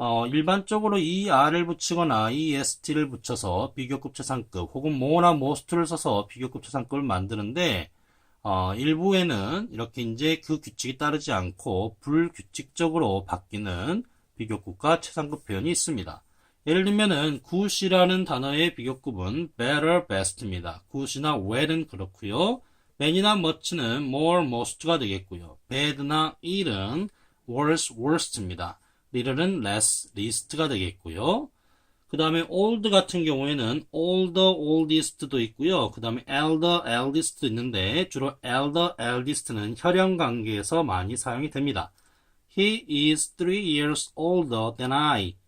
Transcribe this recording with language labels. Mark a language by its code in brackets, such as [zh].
[ko] 일반적으로 ER을 붙이거나 EST를 붙여서 비교급 최상급 혹은 more나 most를 써서 비교급 최상급을 만드는데 일부에는 이렇게 이제 그 규칙이 따르지 않고 불규칙적으로 바뀌는 비교급과 최상급 표현이 있습니다. 예를 들면은 good이라는 단어의 비교급은 better, best입니다. good이나 well은 그렇고요. man이나 much는 more, most가 되겠고요. bad나 ill은 worse, worst입니다. little은 less, least가 되겠고요. 그 다음에 old 같은 경우에는 older, oldest도 있고요. 그 다음에 elder, eldest도 있는데 주로 elder, eldest는 혈연 관계에서 많이 사용이 됩니다. [en] He is 3 years older than I.